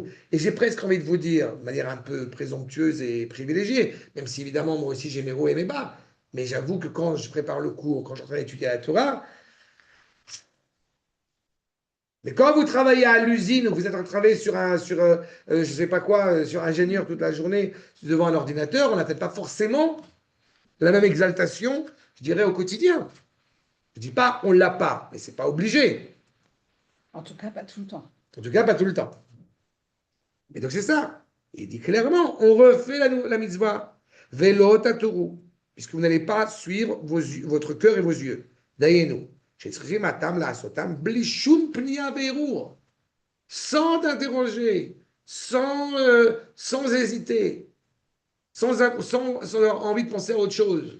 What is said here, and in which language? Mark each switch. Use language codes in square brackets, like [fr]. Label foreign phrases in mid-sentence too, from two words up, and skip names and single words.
[fr] Et j'ai presque envie de vous dire, de manière un peu présomptueuse et privilégiée, même si évidemment moi aussi j'ai mes hauts et mes bas, mais j'avoue que quand je prépare le cours, quand je suis en train d'étudier la Torah, Mais quand vous travaillez à l'usine, ou vous êtes en train de travailler je sais pas quoi, sur ingénieur toute la journée devant un ordinateur, on n'a peut-être pas forcément la même exaltation, je dirais, au quotidien. Je dis pas on l'a pas, mais c'est pas obligé. En tout cas, pas tout le temps. En tout cas, pas tout le temps. Et donc c'est ça. Il dit clairement, on refait la mitzvah. [he] ולא תתורו, [fr] puisque vous n'allez pas suivre votre cœur et vos yeux. Dayenu. Sans t'interroger, sans hésiter, sans avoir envie de penser à autre chose.